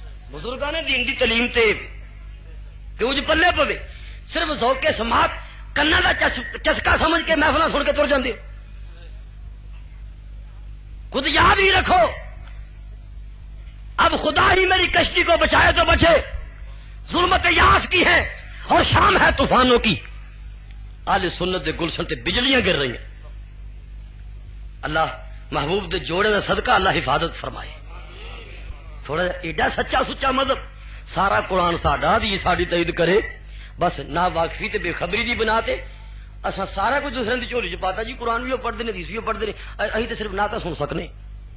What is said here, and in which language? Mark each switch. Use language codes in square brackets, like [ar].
[pa] بزرگاں نے دین دی تعلیم تے کیوں پلے پوے صرف ذوق سماعت کنا دا چسکا سمجھ کے محفل سن کے تر جاندے. [ur] خود یاد ہی رکھو اب خدا ہی میری کشتی کو بچائے تو بچے. ظلمت یاس کی ہے اور شام ہے طوفانوں کی. [pa] آل سنت دے گلشن تے بجلیاں گر رہی ہیں. اللہ محبوب دے جوڑے دا صدقہ اللہ حفاظت فرمائے. تھوڑا ایڈا سچا سچا مذہب سارا قرآن ساڈا دی ساڈی تائید کرے. بس نہ واقفی تے بے خبری دی بنا تے اساں سارا کچھ دوسرے دی چولی چ پاتا جی. [ur] قرآن بھی پڑھتے ہیں [pa] حدیث بھی پڑھتے ہیں. اہیں تے صرف نہ سن سکنے